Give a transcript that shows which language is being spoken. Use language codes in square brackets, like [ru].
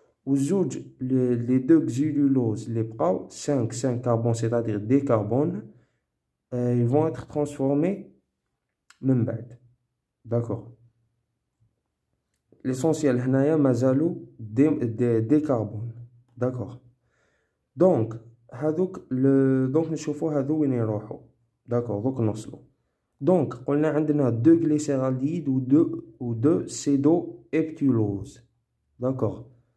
[fr] Ou les 2 xyluloses, les 5 5 carbone, c'est-à-dire des carbones, ils vont être transformés من بعد. D'accord. L'essentiel هنايا مازالو des carbones. D'accord. [ar] Donc donc نشوفوا هذو وين يروحوا. [fr] D'accord, donc [ar] نوصلوا. [fr] Donc [ar] قلنا عندنا [fr] 2 glycéraldehyde ou 2 pseudoépitulose. D'accord.